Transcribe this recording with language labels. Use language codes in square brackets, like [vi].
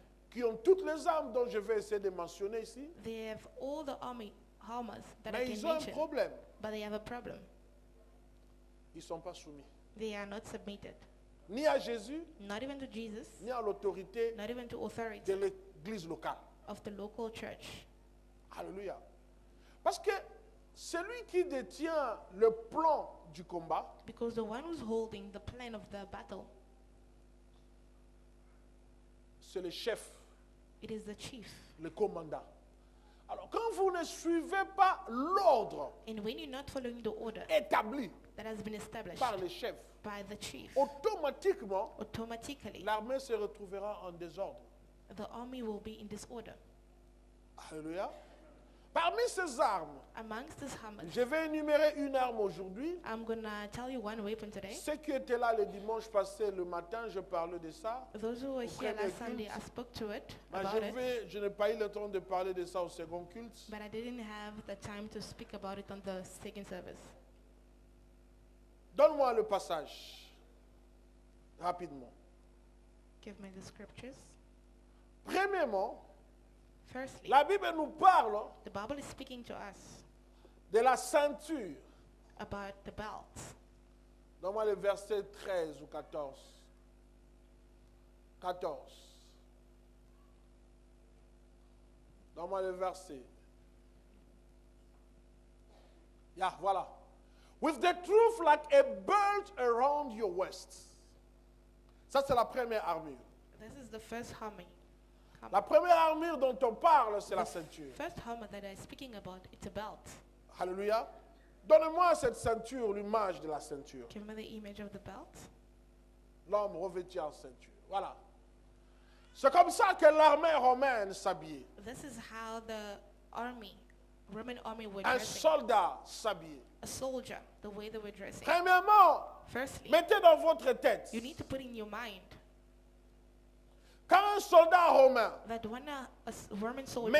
[fr] qui ont toutes les armes dont je vais essayer de mentionner ici, [en] They have all the armors that I [fr] mais [en] can [fr] ils ont un [en] mention, [fr] problème. [en] but they have a problem. [fr] Ils ne sont pas soumis. [en] They are not submitted, [fr] Ni à Jésus, [en] not even to Jesus, [fr] ni à l'autorité [en] not even to authority [fr] de l'église locale. [en] of the local church. [fr] Alléluia. Parce que celui qui détient le plan du combat, [en] Because the one who's holding the plan of the battle, [fr] c'est le chef, [en] it is the chief. [fr] le commandant. Alors, quand vous ne suivez pas l'ordre [en] And when you're not following the order [fr] établi [en] that has been established [fr] par le chef, [en] by the chief, [fr] automatiquement, [en] automatically [fr] l'armée se retrouvera en désordre. [en] the army will be in disorder. [fr] Alléluia. Parmi ces armes, [en] Amongst these hammers, [fr] je vais énumérer une arme aujourd'hui. [en] I'm gonna tell you one weapon today. [fr] Ceux qui étaient là le dimanche passé, le matin, je parlais de ça. [en] Those who were [fr] Au [en] here [fr] premier [en] last Sunday, [fr] culte. [en] I spoke to it, [fr] Mais [en] about it, [fr] je n'ai pas eu le temps de parler de ça au second culte. [en] but I didn't have the time to speak about it on the second service. [fr] Donne-moi le passage, rapidement. [en] Give me the scriptures. [fr] Premièrement, [en] Firstly, [fr] la Bible nous parle [en] the Bible is speaking to us [fr] de la ceinture. [en] about the belt. [fr] Donne-moi le verset 13 ou 14. 14. Donne-moi le verset. Yeah, voilà. [en] With the truth like a belt around your waist. [fr] Ça, c'est la première armure. [en] This is the first army. [fr] La première armure dont on parle, c'est la ceinture. [en] First armor that I'm speaking about, it's a belt. [fr] Alléluia. Donne-moi cette ceinture, l'image de la ceinture. [en] Give me the image of the belt. [fr] L'homme revêtu en ceinture. Voilà. C'est comme ça que l'armée romaine s'habillait. [en] This is how the Roman army were [fr] Un [en] dressing. [fr] soldat s'habillait. [en] A soldier, the way they were dressing. [fr] Premièrement, [en] Firstly, [fr] mettez dans votre tête, [en] you need to put in your mind [fr] quand un soldat romain [en] that when a Roman soldier